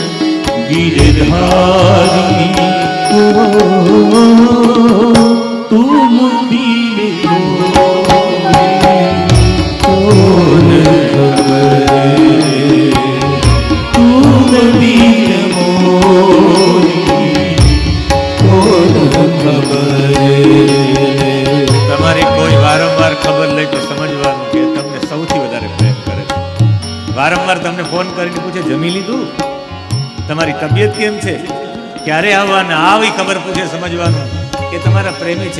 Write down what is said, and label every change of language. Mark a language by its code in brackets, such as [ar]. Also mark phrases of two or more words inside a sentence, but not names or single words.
[hi] गिरधारी, तुम बिन मोरी कौन खबर, तुम बिन मोरी कौन खबर. [gu] તમારી કોઈ વારંવાર ખબર લે તો સમજવાનું કે તમને સૌથી વધારે પ્રેમ કરે છે. વારંવાર તમને ફોન કરીને પૂછે, જમી લીધું? તમારી તબિયત કેમ છે? ક્યારે આવવાના, આવી ખબર પૂછે સમજવાનું કે તમારા પ્રેમી છે.